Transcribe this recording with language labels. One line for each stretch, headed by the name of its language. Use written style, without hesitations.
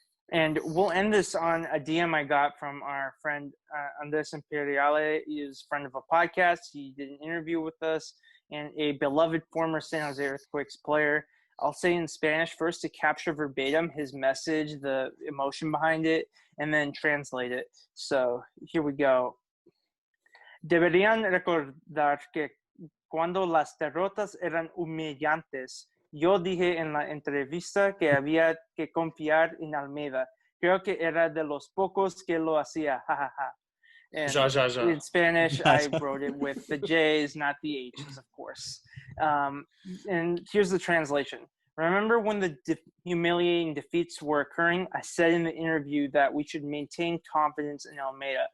English: And we'll end this on a DM I got from our friend Andres Imperiale. He is a friend of a podcast. He did an interview with us, and a beloved former San Jose Earthquakes player. I'll say in Spanish first to capture verbatim his message, the emotion behind it, and then translate it. So here we go.
Spanish: Deberían recordar que cuando las derrotas eran humillantes, yo dije en la entrevista que había que confiar en Almeida. Creo que era de los pocos que lo hacía. Ja, ja, ja.
English: And in Spanish, I wrote it with the J's, not the H's, of course. And here's the translation. Remember when the humiliating defeats were occurring? I said in the interview that we should maintain confidence in Almeida.